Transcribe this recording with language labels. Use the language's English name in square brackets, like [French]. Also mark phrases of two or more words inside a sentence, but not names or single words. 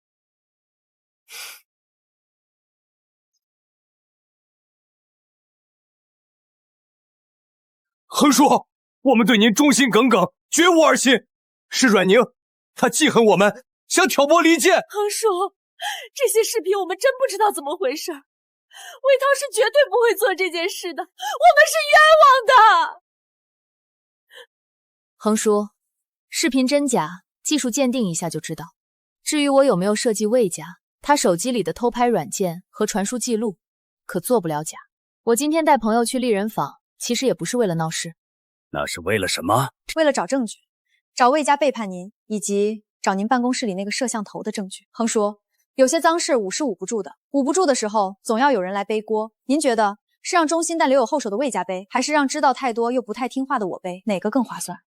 [Chinese] 恒叔，我们对您忠心耿耿，绝无二心。是阮寧，他记恨我们，想挑拨离间。恒叔，这些视頻我們真不知道怎麼回事，魏濤是絕對不會做這件事的，我們是冤枉的。恒叔，視頻真假，技術鑑定一下就知道。至於我有沒有設計魏家，他手機裡的偷拍軟件和傳輸記錄，可做不了假。我今天帶朋友去麗人坊，其實也不是為了鬧事。那是為了什麼？為了找證據，找魏家背叛您，以及找您辦公室裡那個攝像頭的證據。恒叔，有些髒事捂是捂不住的，捂不住的時候，總要有人來背鍋。您覺得是讓忠心但留有後手的魏家背，還是讓知道太多又不太聽話的我背，哪個更划算？